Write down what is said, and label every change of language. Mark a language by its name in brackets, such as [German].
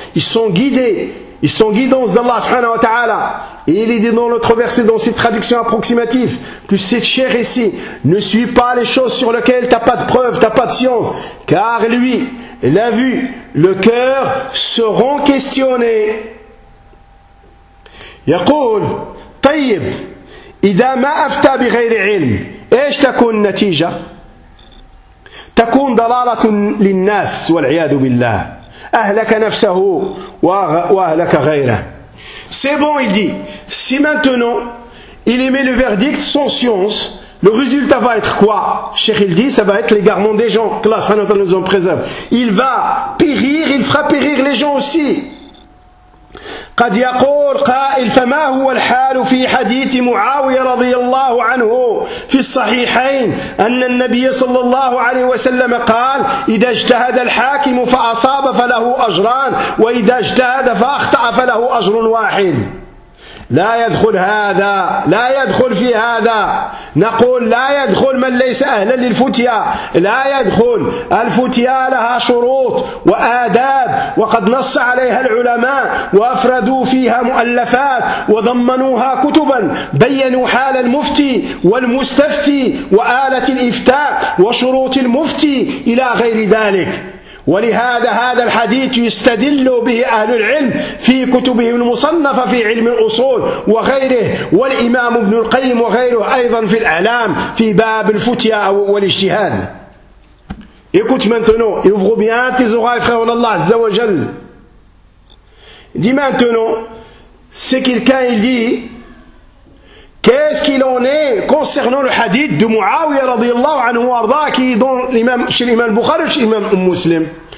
[French] Ils sont guidés, ils sont guidance d'Allah subhanahu wa ta'ala. Et il est dit dans notre verset, dans cette traduction approximative, que cette chair ici ne suit pas les choses sur lesquelles tu n'as pas de preuve, tu n'as pas de science. Car lui, la vue, le cœur seront questionnés. [Arabic] Yaqul, tayyib, idha ma afta bi ghayri ilm, ايش تكون النتيجة؟ تكون ضلالة للناس والعياذ بالله أهلك نفسه وأهلك غيره. [French] C'est bon, il dit, si maintenant il émet le verdict sans science, le résultat va être quoi? Cheikh il dit, ça va être l'égarement des gens, que Allah subhanahu wa ta'ala nous en préserve. Il va périr, il fera périr les gens aussi. [Arabic] قد يقول قائل فما هو الحال في حديث معاوية رضي الله عنه في الصحيحين أن النبي صلى الله عليه وسلم قال إذا اجتهد الحاكم فأصاب فله أجران وإذا اجتهد فأخطأ فله أجر واحد. لا يدخل هذا, لا يدخل في هذا. نقول لا يدخل من ليس أهلا للفتيا, لا يدخل. الفتيا لها شروط وآداب وقد نص عليها العلماء وأفردوا فيها مؤلفات وضمنوها كتبا بينوا حال المفتي والمستفتي وآلة الإفتاء وشروط المفتي إلى غير ذلك. ولهذا هذا الحديث يستدل به أهل العلم في كتبهم المصنفة في علم الأصول وغيره, والإمام ابن القيم وغيره أيضا في الأعلام في باب الفتيا والاجتهاد. [French] Écoute maintenant, et ouvre bien tes oreilles, frère, en Allah Azza wa Jal. Dis maintenant, si quelqu'un il dit, qu'est-ce qu'il en est concernant le hadith de Muawiyah radiyallahu anhu wa arda, qui est dans l'imam, chez l'imam Bukhari, chez l'imam Muslim.